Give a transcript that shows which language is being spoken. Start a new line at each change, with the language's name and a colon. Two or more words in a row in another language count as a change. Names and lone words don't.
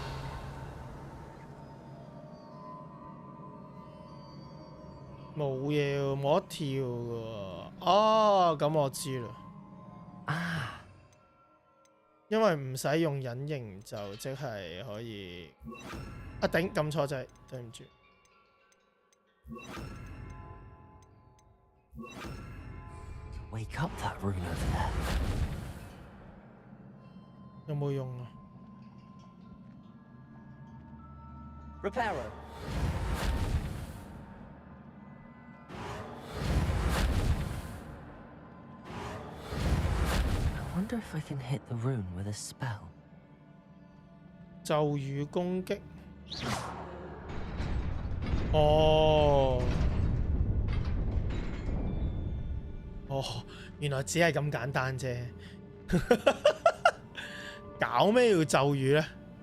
Cantonese: 冇嘢喎，冇得跳嘅喎。哦，咁我知啦。啊，因為唔使用隱形就即係可以。啊頂，撳錯掣，對唔住。
English: Wake up that rune over there.
Cantonese: 有冇用啊？
English: Reparo. I wonder if I can hit the rune with a spell.
Cantonese: 咒語攻擊。哦。哦，原來只係咁簡單啫。搞咩要咒語呢？